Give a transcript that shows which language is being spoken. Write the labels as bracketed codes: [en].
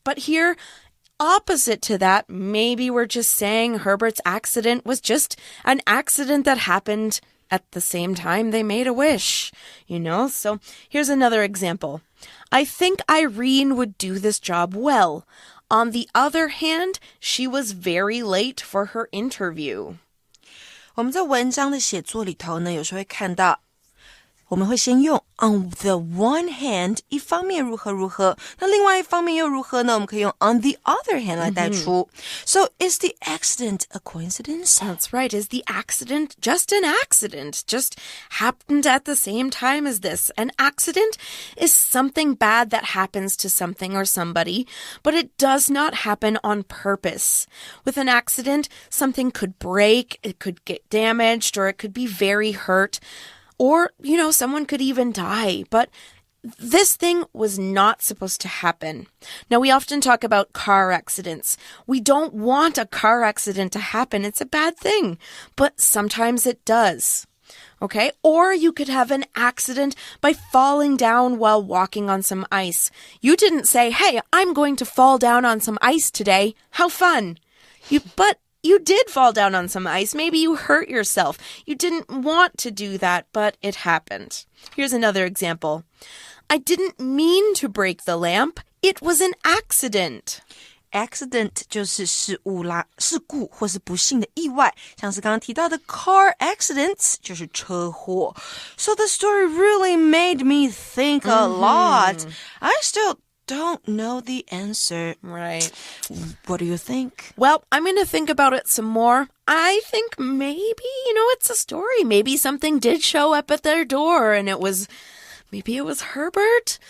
[en] But here, opposite to that, maybe we're just saying Herbert's accident was just an accident that happened at the same time they made a wish, So here's another example. I think Irene would do this job well. On the other hand, she was very late for her interview. [zh] 我们在文章的写作里头呢，有时候会看到我们会先用 [en] on the one hand [zh] 一方面如何如何，那另外一方面又如何呢？我们可以用 [en] on the other hand [zh] 来带出。 [en] So is the accident a coincidence? That's right. Is the accident just an accident? Just happened at the same time as this. An accident is something bad that happens to something or somebody, but it does not happen on purpose. With an accident, something could break, it could get damaged, or it could be very hurt. Or, someone could even die. But this thing was not supposed to happen. Now, we often talk about car accidents. We don't want a car accident to happen. It's a bad thing. But sometimes it does. Okay? Or you could have an accident by falling down while walking on some ice. You didn't say, hey, I'm going to fall down on some ice today. How fun. But you did fall down on some ice. Maybe you hurt yourself. You didn't want to do that, but it happened. Here's another example. I didn't mean to break the lamp. It was an accident.Accident [zh] 就是事物啦，事故或是不幸的意外，像是刚刚提到的 car accidents 就是车祸。 [en] So the story really made me think a lot. I still don't know the answer. Right. What do you think? Well, I'm going to think about it some more. I think maybe, it's a story. Maybe something did show up at their door and Maybe it was Herbert.